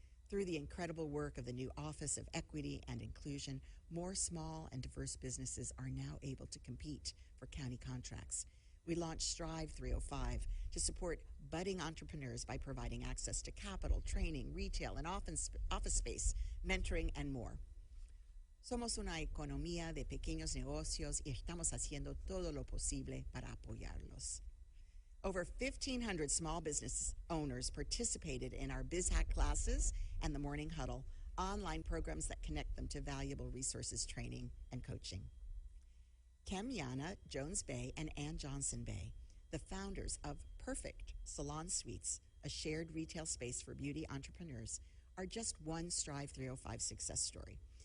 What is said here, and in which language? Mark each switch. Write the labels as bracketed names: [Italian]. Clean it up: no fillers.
[English] Through the incredible work of the new Office of Equity and Inclusion, more small and diverse businesses are now able to compete for county contracts. We launched Strive 305 to support budding entrepreneurs by providing access to capital, training, retail, and office space, mentoring, and more. [Spanish] Somos una economía de pequeños negocios y estamos haciendo todo lo posible para apoyarlos. [English] Over 1,500 small business owners participated in our BizHack classes and the Morning Huddle, online programs that connect them to valuable resources, training, and coaching. Kem Yana Jones Bay and Ann Johnson Bay, the founders of Perfect Salon Suites, a shared retail space for beauty entrepreneurs, are just one Strive 305 success story.